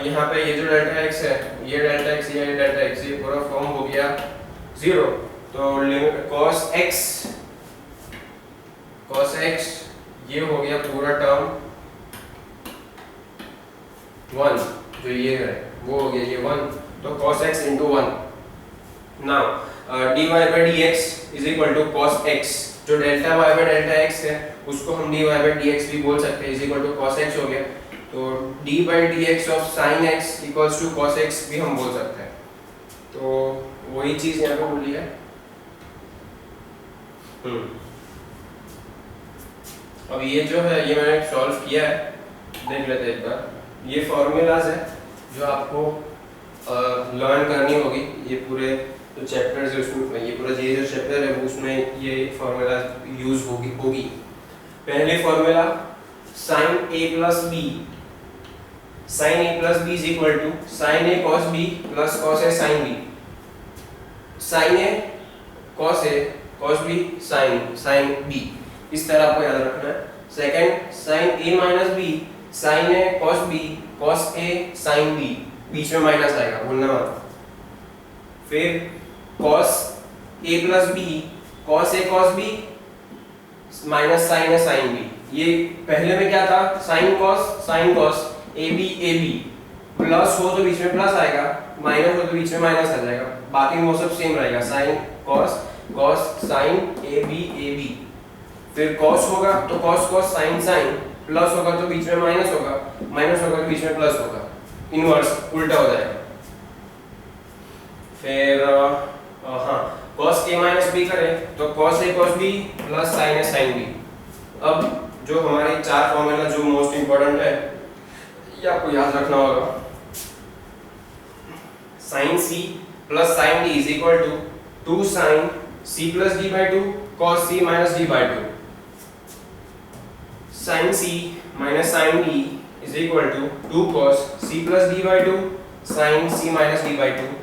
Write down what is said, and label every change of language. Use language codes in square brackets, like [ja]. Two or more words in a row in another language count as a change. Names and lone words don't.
[hi] और यहाँ पे ये जो [en] delta x [hi] है, ये [en] delta x [hi] ये [en] delta x, [hi] ये पूरा फॉर्म हो गया 0, तो [en] limit cos x [hi] ये हो गया पूरा टर्म 1, जो ये है वो हो गया ये 1, तो [en] cos x into 1. now dy by dx is equal to cos x, जो delta y by delta x [hi] है उसको हम [en] dy by dx [hi] भी बोल सकते हैं, [en] is equal to cos x [hi] हो गया, [en] तो d by dx of sin x equals to cos x [hi] भी हम बोल सकते हैं. तो वही चीज यहाँ पे बोली है. अब ये जो है ये मैंने सॉल्व किया है, देख लेते हैं एक बार. ये फॉर्मूलाज है जो आपको लर्न करनी होगी. ये पूरे जो चैप्टर्स है उसमें, ये पूरा ये जो चैप्टर है उसमें ये फॉर्मूला यूज होगी. [en] पहले फॉर्मूला sin a plus b, sin a plus b is equal to sin a cos b plus cos a sin b. sin a cos b sin b, [hi] इस तरह आपको याद रखना है. [en] second sin a minus b, sin a cos b cos a sin b, [hi] बीच में माइनस आएगा, भूलना मत. [en] फिर cos a plus b cos a cos b minus sin a sin b. [hi] ये पहले में क्या था, [en] sin cos a b [hi] प्लस हो तो बीच में प्लस आएगा, माइनस हो तो बीच में माइनस आ जाएगा, बाकी वो सब सेम रहेगा. [en] sin cos sin a b. [hi] फिर cos होगा तो [en] cos sin [hi] प्लस होगा तो बीच में माइनस होगा, माइनस होगा तो बीच में प्लस होगा, इनवर्स उल्टा हो जाएगा. [en] फिर cos a minus b करें तो cos a cos b plus sin a sin b. [hi] अब जो हमारे चार फॉर्मूला जो [en] most important [hi] है ये आपको याद रखना होगा. [en] sin c plus sin d is equal to 2 sin c plus d by 2 cos c minus d by 2. sin c minus sin d is equal to 2 cos c plus d by 2 sin c minus d by 2.